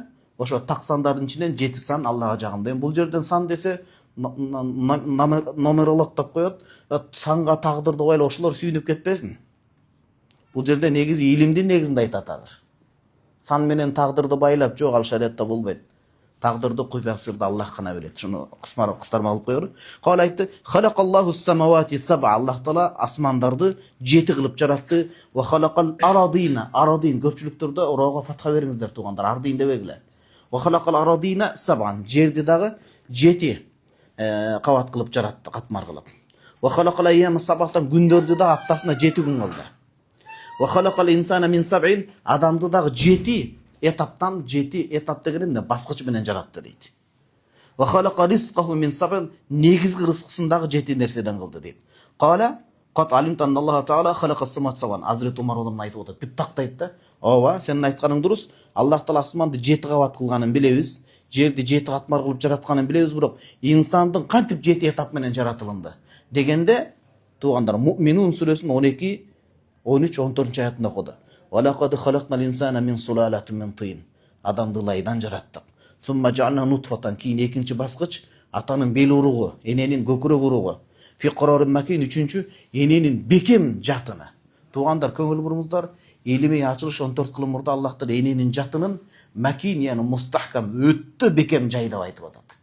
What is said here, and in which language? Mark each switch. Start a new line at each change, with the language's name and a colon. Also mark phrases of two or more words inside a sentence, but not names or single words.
Kyrgyz: Ошо таксандардын ичинен 7 сан Аллага жагымдуу. Бул жерден сан десе номерологдоп коет, санга тагдырды байлап ошолор сүйүнүп кетпесин. Бул жерде негизи илимдин негизинде айтат азыр. Сан менен тагдырды байлап жок, ал шариатта болбойт. Тагдырды куйбаксырды Аллах гана билет. Шуну кыстарма алып коёр. Кала айтты:
Arabic: "خلق الله السماوات سبعا", الله تعالى
Kyrgyz: асмандарды 7 кылып жаратты.
Arabic: وخلق الأرضين,
Kyrgyz: арадин көпчүлүктөрдө роого фатха бериңиздер туугандар, ардин дебегиле.
Arabic: وخلق الأرضين سبعا,
Kyrgyz: жерди дагы 7 кабат кылып жаратты, катмар кылып.
Arabic: وخلق الأيام سبعا
Kyrgyz: күндөрдү да аптасына 7 күн кылды.
Arabic: وخلق الإنسان من سبع
Kyrgyz: адамды дагы 7 этаптан 7 этап деген эмне баскыч менен жаратты дейт.
Arabic: وخلق رزقه من سبع
Kyrgyz: негизги рызкысын дагы 7 нерседен кылды дейт.
Arabic: قال قد علمت الله تعالى خلق السماوات سبعا.
Kyrgyz: Азрет Умар улам айтып атат. Бүт тактайт да. Ооба, сенин айтканың дурус.
Arabic: الله تعالى
Kyrgyz: асманды 7 кабат кылганын билебиз. Жерди 7 катмар кылып жаратканын билебиз, бирок инсандын кантип 7 этап менен жаратылынды дегенде туугандар Муъминун сүрөсүнүн 12, 13, 14 аятында окуду.
Arabic: ولقد خلقنا الإنسان من سلالة من طين.
Kyrgyz: Адамды лайдан жараттык.
Arabic: ثم جعلناه نطفة,
Kyrgyz: кийин экинчи баскыч атанын бел уругу, эненин көкүрөк уругу.
Arabic: في قرار مكين,
Kyrgyz: үчүнчү эненин бекем жатыны. Туугандар көңүл бурмуздар, илимий ачылыш 14 кылым мурда Аллахтыр эненин жатынын макин, яны мустахкам, өттө бекем жай деп айтып атат.